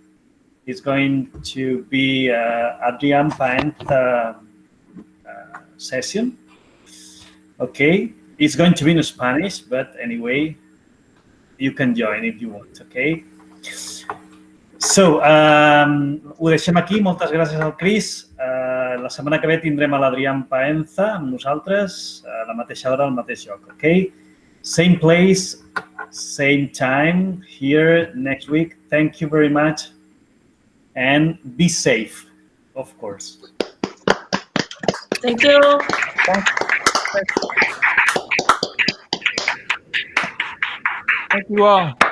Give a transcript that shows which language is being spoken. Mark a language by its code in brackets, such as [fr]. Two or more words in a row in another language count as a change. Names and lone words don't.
[en] It's going to be Adrian Paenza session. Okay, it's going to be in Spanish, but anyway, you can join if you want, okay? So, [ca] ho deixem aquí. Moltes gràcies al Chris. La setmana que ve tindrem a l'Adrián Paenza amb nosaltres a la mateixa hora, al mateix lloc, [en] okay? Same place, same time, here next week. Thank you very much, and be safe, of course. Thank you. Thank you all.